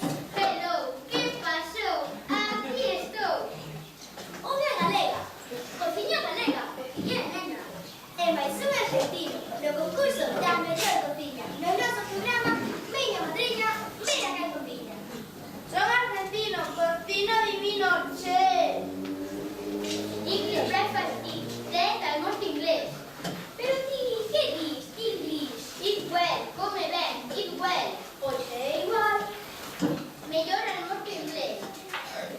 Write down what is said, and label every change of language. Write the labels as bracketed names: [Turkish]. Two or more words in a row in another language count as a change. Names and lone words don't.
[Galician] Hello, que pasou? Aquí estou. Unha galega. Cociña galega, cociña nena. E máis un argentino, no concurso da mellor cociña. No noso programa, miña madriña, mira que cociña. [Spanish] Son argentino, cocino divino, che. [English] English breakfast eat, then almost inglés. [Galician] Pero ti, que dis? [English] English, eat well, [Galician] come ben, [English] eat well. [Galician] Pois é igual. Mellor almost inglés.